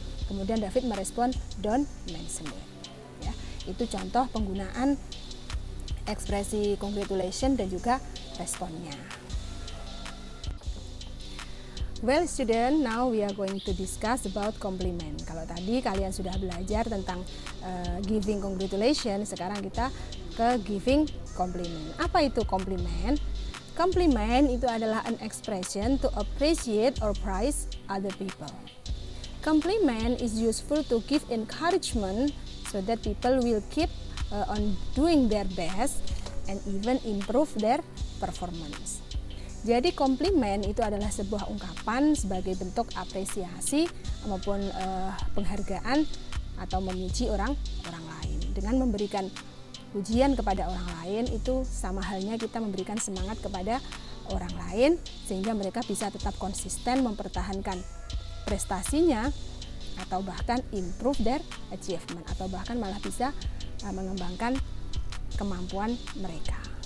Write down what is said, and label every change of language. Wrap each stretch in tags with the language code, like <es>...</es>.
<en>Kemudian David merespon, don't mention it.</en> <id>Ya, itu contoh penggunaan ekspresi congratulation dan juga responnya.</id> <en>Well student, now we are going to discuss about compliment.</en> <id>Kalau tadi kalian sudah belajar tentang giving congratulation, sekarang kita ke giving compliment.</id> <en>Apa itu compliment? Compliment itu adalah an expression to appreciate or praise other people. Compliment is useful to give encouragement so that people will keep on doing their best and even improve their performance.</en> <id>Jadi komplimen itu adalah sebuah ungkapan sebagai bentuk apresiasi maupun penghargaan atau memuji orang lain. Dengan memberikan pujian kepada orang lain itu sama halnya kita memberikan semangat kepada orang lain sehingga mereka bisa tetap konsisten mempertahankan prestasinya atau bahkan improve their achievement atau bahkan malah bisa mengembangkan kemampuan mereka.</id>